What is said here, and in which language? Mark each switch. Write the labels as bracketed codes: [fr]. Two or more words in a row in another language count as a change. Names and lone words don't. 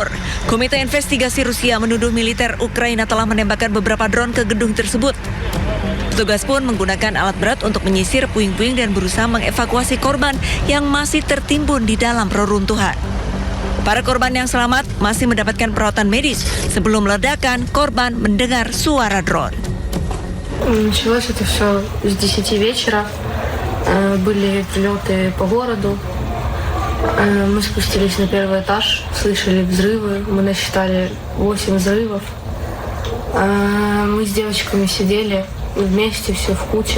[id] Komite Investigasi Rusia menuduh militer Ukraina telah menembakkan beberapa drone ke gedung tersebut. Petugas pun menggunakan alat berat untuk menyisir puing-puing dan berusaha mengevakuasi korban yang masih tertimbun di dalam reruntuhan. Para korban yang selamat masih mendapatkan perawatan medis. Sebelum ledakan, korban mendengar suara drone. [ru] Началось это все с 10 вечера. Были прилеты по городу. Мы спустились на первый этаж, слышали взрывы, мы насчитали 8 взрывов. Мы с девочками сидели вместе, все в куче.